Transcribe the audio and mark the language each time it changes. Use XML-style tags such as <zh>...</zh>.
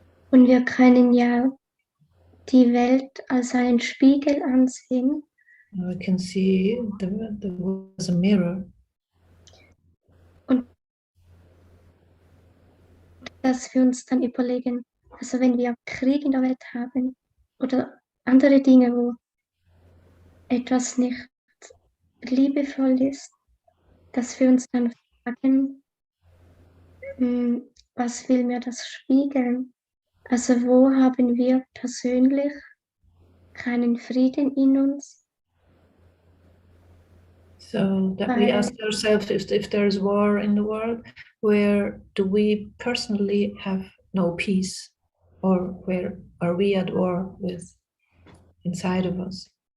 <de>Und wir können ja die Welt als einen Spiegel ansehen.</de> <en>We can see the world as a mirror.</en> <de>Und dass wir uns dann überlegen, also wenn wir Krieg in der Welt haben oder andere Dinge, wo etwas nicht liebevoll ist, dass wir uns dann fragen, was will mir das spiegeln? Also wo haben wir persönlich keinen Frieden in uns?</de> <en>So that we ask ourselves, if there's war in the world, where do we personally have no peace, or where are we at war with inside of us?</en>